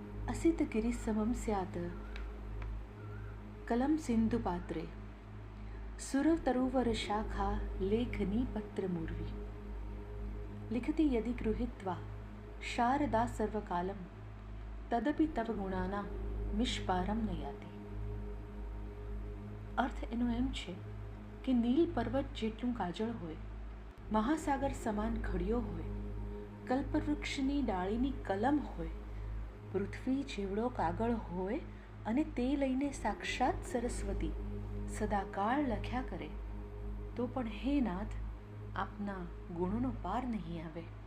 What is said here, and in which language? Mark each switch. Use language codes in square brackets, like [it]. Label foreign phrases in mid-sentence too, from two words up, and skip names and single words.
[sa] असितगिरिसमं स्यात् कलं सिन्धुपात्रे सुरतरुवरशाखा लेखनी पत्रमूर्वी लिखति यदि गृहीत्वा शारदा सर्वकालं तदपि तव गुणाना मिष्पारम न याति. [gu] અર્થ એનો એમ છે કે નીલ પર્વત જેટલું કાજળ હોય, મહાસાગર સમાન ઘડિયો હોય, કલ્પવૃક્ષની ડાળીની કલમ હોય, પૃથ્વી જેવડો કાગળ હોય અને તે લઈને સાક્ષાત સરસ્વતી સદાકાળ લખ્યા કરે તો પણ હે નાથ, આપના ગુણોનો પાર નહીં આવે.